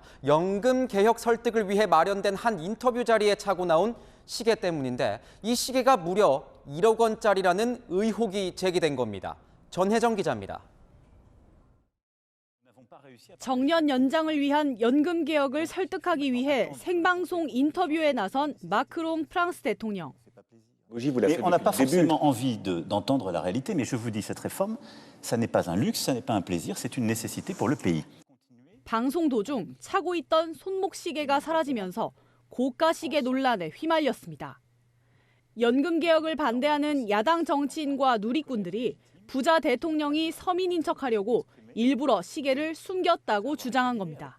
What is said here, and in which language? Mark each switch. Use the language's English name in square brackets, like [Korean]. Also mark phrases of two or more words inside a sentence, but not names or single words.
[Korean] 연금 개혁 설득을 위해 마련된 한 인터뷰 자리에 차고 나온 시계 때문인데 이 시계가 무려 1억 원짜리라는 의혹이 제기된 겁니다. 전혜정 기자입니다. 정년 연장을 위한 연금 개혁을 설득하기 위해 생방송 인터뷰에 나선 마크롱 프랑스 대통령. [French] Et on n'a pas forcément envie d'entendre la réalité, mais je vous dis, cette réforme, ça n'est pas un luxe, ça n'est pas un plaisir, c'est une nécessité pour le pays. [Korean] 방송 도중 차고 있던 손목 시계가 사라지면서 고가 시계 논란에 휘말렸습니다. 연금 개혁을 반대하는 야당 정치인과 누리꾼들이 부자 대통령이 서민인 척하려고 일부러 시계를 숨겼다고 주장한 겁니다.